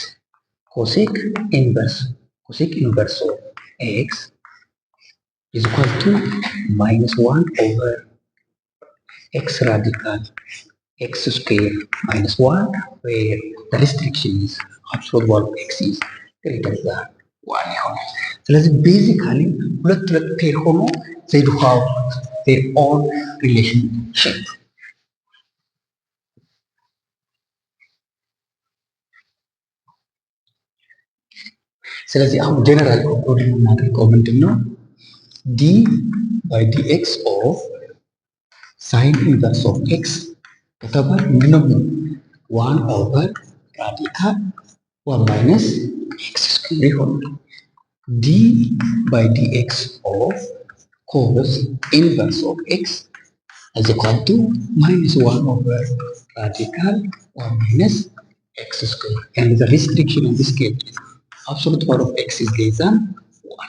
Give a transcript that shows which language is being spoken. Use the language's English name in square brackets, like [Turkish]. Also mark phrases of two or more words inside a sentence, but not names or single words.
[English] Cosec inverse of x is equal to minus 1 over x radical x square minus 1, where the restriction is absolute value of x is greater than 1 [Amharic] ይሆናል። ስለዚህ ቤዚካሊ ሁለት ፔር ሆኖ [English] they do have their own relationship። [Amharic] ስለዚህ አሁን [English] general conclude [Amharic] የምናደርገው ምንድነው? [English] d by dx of sin inverse of x [Amharic] ከተባለ ምንድነው? [English] 1 over radical 1 minus x square ይሆናል። d by dx of cos inverse of x is equal to minus 1 over radical 1 minus x square, and the restriction in this case absolute power of x is less than 1.